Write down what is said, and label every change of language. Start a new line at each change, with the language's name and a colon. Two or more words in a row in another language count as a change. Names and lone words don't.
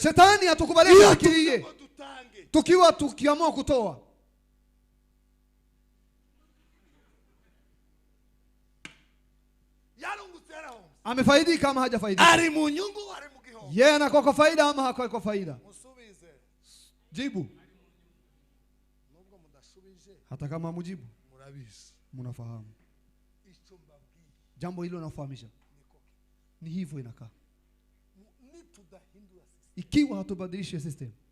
Swahili: shetani hatukubali akilie tukiamua kutoa. Amefaidika kama hajafaidika?
Rundi: Ari mu nyungu ari mu giho.
Swahili: Yeye anakuwa kwa faida ama hakuwa kwa faida?
Rundi: Musubize.
Swahili: Jibu.
Rundi: Nubwo mudasubije.
Swahili: Hata kama mujibu.
Rundi: Murabizi.
Swahili: Mnafahamu. Jambo hilo nafahamisha. Ni hivyo inakaa. Ikiwa hatubadilishe system.